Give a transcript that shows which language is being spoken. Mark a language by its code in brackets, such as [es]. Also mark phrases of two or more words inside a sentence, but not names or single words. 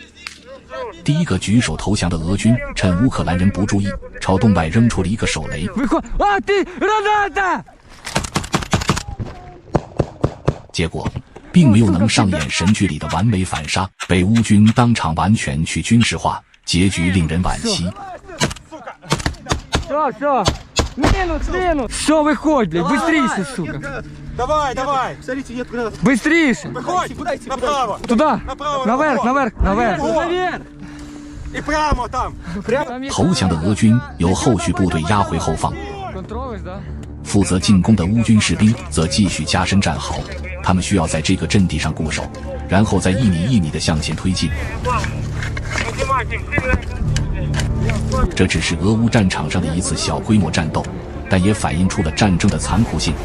[zh] 第一个举手投降的俄军趁乌克兰人不注意，朝洞外扔出了一个手雷。结果并没有能上演神剧里的完美反杀，被乌军当场完全去军事化，结局令人惋惜。 [ru] Все, минус. Все, выходь, блядь, быстрее, сука. Давай! Быстрее. [uk] Виходь! Направо! [ru] Туда. Направо! Наверх. [uk] І прямо там! [zh] 投降的俄军由后续部队押回后方，负责进攻的乌军士兵则继续加深战壕。他们需要在这个阵地上固守，然后再一米一米地向前推进。这只是俄乌战场上的一次小规模战斗，但也反映出了战争的残酷性。